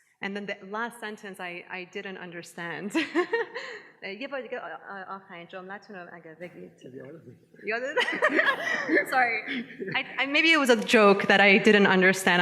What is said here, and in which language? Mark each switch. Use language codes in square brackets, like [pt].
[en] And then the last sentence I didn't understand. [fa] یه بار دیگه آخرین جمله‌تون رو اگر بگید. یادت؟ [en] Sorry. Maybe it was a joke that I didn't understand.